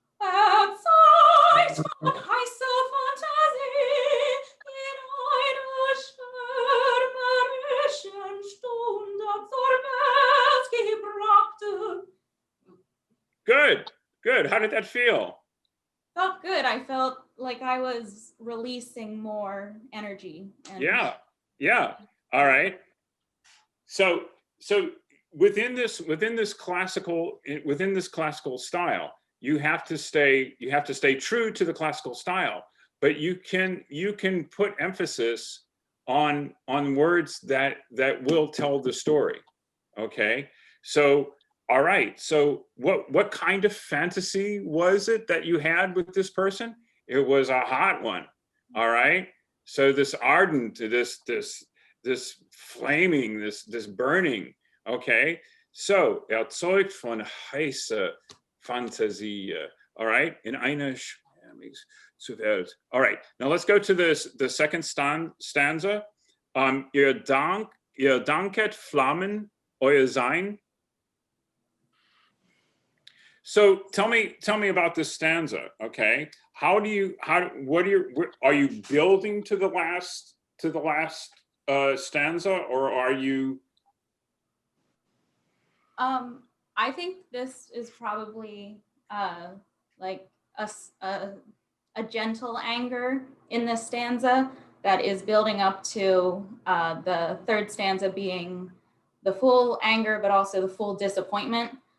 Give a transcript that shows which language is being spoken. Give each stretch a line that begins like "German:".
German: Erzeugt von heißer Fantasie in einer stürmerischen Stunde zur Welt gebracht.
English: Good. How did that feel? Felt good. I felt like I was releasing more energy. And Yeah. All right. So within this classical style, you have to stay true to the classical style, but you can put emphasis on words that will tell the story. Okay. So all right. So what kind of fantasy was it that you had with this person? It was a hot one. All right. So this ardent, this flaming, this burning. Okay.
German: So erzeugt von heißer Fantasie.
English: All right.
German: In einer zu Welt.
English: All right. Now let's go to the second stanza.
German: Ihr danket Flammen euer Sein.
English: So tell me about this stanza, okay? Are you building to the last stanza, or are you? I think this is probably like a gentle anger in this stanza that is building up to the third stanza being the full anger, but also the full disappointment.